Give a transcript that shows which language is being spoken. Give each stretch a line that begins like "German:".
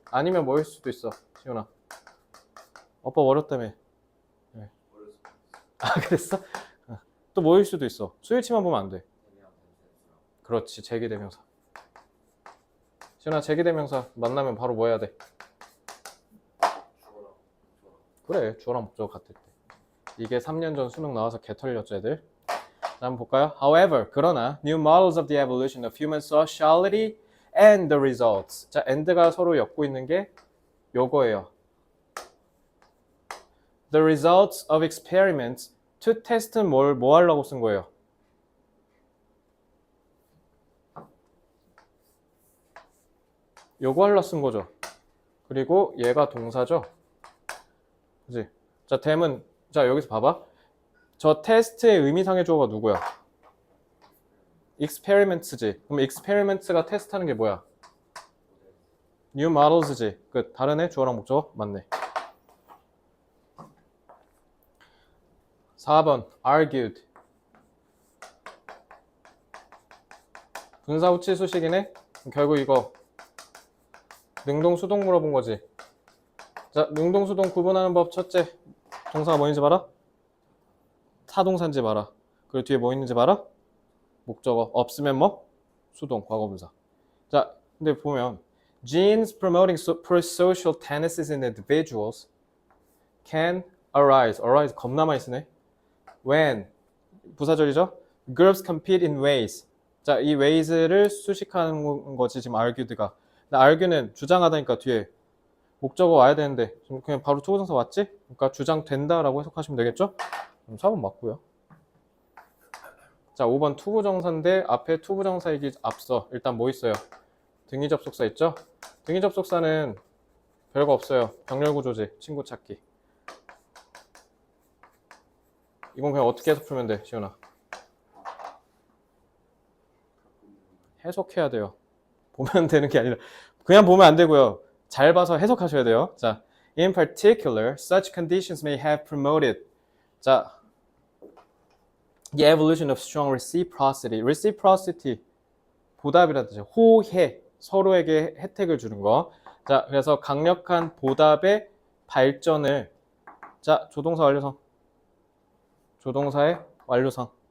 Korean: 아니면 뭐일 수도 있어. 시훈아. 어법 어렵다며. 네. 그랬어? 또 뭐일 수도 있어. 수일치만 보면 안 돼. 그렇지. 제기대명사. 시훈아, 제기대명사 만나면 바로 뭐 해야 돼? 그래, 주어랑 목적어 같을 때. 이게 3년 전 수능 나와서 개 털렸죠, 애들? 자, 한번 볼까요?
English: However,
Korean: 그러나
English: new models of the evolution of human sociality and the results.
Korean: 자, and가 서로 엮고 있는 게 요거예요.
English: The results of experiments to test는
Korean: 뭐 하려고 쓴 거예요? 요거 하려고 쓴 거죠. 그리고 얘가 동사죠. 그치? 자, them은 자, 여기서 봐봐. 저 테스트의 의미상의 주어가 누구야? experiments지. 그럼 experiments가 테스트하는 게 뭐야? new models지. 끝. 다른 애 주어랑 목적어? 맞네. 4번 argued. 분사 후치 수식이네. 결국 이거 능동 수동 물어본 거지. 자, 능동 수동 구분하는 법 첫째. 동사가 뭐인지 봐라. 타동사인지 봐라. 그리고 뒤에 뭐 있는지 봐라? 목적어. 없으면 뭐? 수동, 과거분사. 자, 근데 보면
English: genes promoting pro-social tendencies in individuals can arise
Korean: 겁나 많이 쓰네.
English: when
Korean: 부사절이죠.
English: groups compete in ways.
Korean: 자, 이 ways를 수식하는 거지 지금 argued가. 근데 argue는 주장하다니까 뒤에 목적어 와야 되는데 지금 그냥 바로 투부정사 왔지? 그러니까 주장된다라고 해석하시면 되겠죠? 4번 맞고요. 자, 5번 투부정사인데 앞에 투부정사이기 앞서 일단 뭐 있어요? 등위 접속사 있죠? 등위 접속사는 별거 없어요. 병렬 구조지. 친구 찾기. 이건 그냥 어떻게 해서 풀면 돼, 시훈아? 해석해야 돼요. 보면 되는 게 아니라 그냥 보면 안 되고요. 잘 봐서 해석하셔야 돼요.
English: 자, in particular, such conditions may have promoted. 자, the evolution of strong reciprocity.
Korean: reciprocity 보답이라는 뜻이에요. 호혜, 서로에게 혜택을 주는 거. 자, 그래서 강력한 보답의 발전을. 자, 조동사 완료성. 조동사의 완료성.